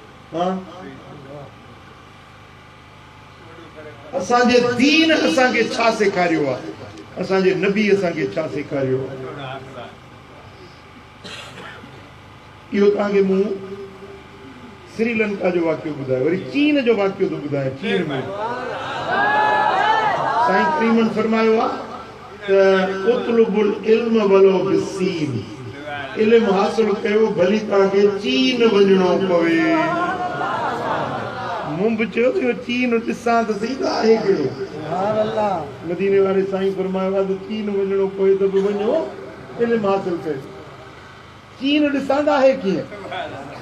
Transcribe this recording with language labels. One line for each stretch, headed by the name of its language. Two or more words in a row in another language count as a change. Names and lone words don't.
Sindhi: हाँ असांजे दीन असांखे छा सेखारियो आहे असांजे नबी असांखे छा सेखारियो इहो तव्हांखे मूं श्रीलंका जो वाक़ियो ॿुधायो वरी चीन जो वाक़ियो थो ॿुधायां चीन में साईं करीमन फरमायो आहे त
Arabic: اطلبوا العلم ولو بالصين
Sindhi: इल्म हासिल कयो भली तव्हांखे चीन वञणो पवे मूं बि चयो त चीन ॾिसां त सही त आहे कहिड़ो मदीने वारे साईं फरमायो आहे त चीन वञणो पवे त बि वञो इल्म हासिल कयो चीन ॾिसां त आहे कीअं